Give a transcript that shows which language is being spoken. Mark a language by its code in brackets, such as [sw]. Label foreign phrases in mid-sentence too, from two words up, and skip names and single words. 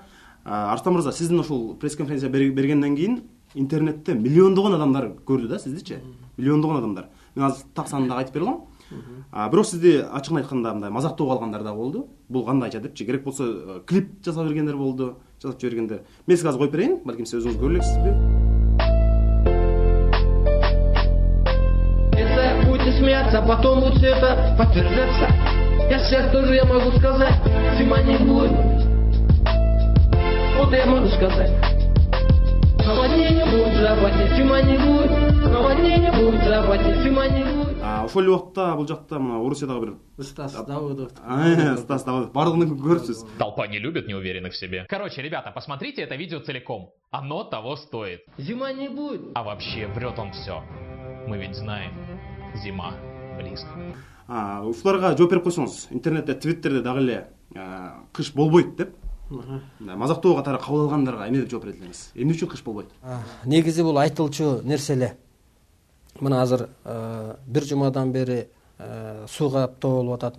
[ky] Арслан мырза, сиздин ошол пресс-конференция бергенден кийин интернетте миллиондогон адамдар көрдү да сиздичи. Миллиондогон адамдар. Мен азыр так санын дагы айтып бере алам. Бирок сизди ачыгын айтканда мындай мазактоо алгандар да болду. Бул кандайча депчи, керек болсо клип жасап бергендер болду, жасап жибергендер. Мен сизге азыр коюп берейин, балким сиз өзүңүз көрө элексизби? [ru] Будете смеяться, потом будет все это подтверждаться. Я сейчас тоже я могу сказать, зима не будет. Вот я могу сказать. Наводнение будет западне, зима не будет. Наводнение будет западне, зима не будет. [ky] Ошол эле убакта бул жакта мына Орусиядагы бир Стас Давыдов. Стас Давыдов. Бардыгын көрүпсүз. [ru] Толпа не любит неуверенных в себе. Короче, ребята, посмотрите это видео целиком. Оно того стоит. Зима не будет. А вообще, врет он все. Мы ведь знаем, зима близко. [ky] Ушуларга жооп берип койсоңуз, интернетте, Твиттерде дагы эле кыш болбойт деп мазактоо катары кабыл алгандарга эмне деп жооп берет элеңиз? Эмне үчүн кыш болбойт? Негизи бул айтылчу нерсе эле. Мына азыр бир жумадан бери суу каптоо болуп атат.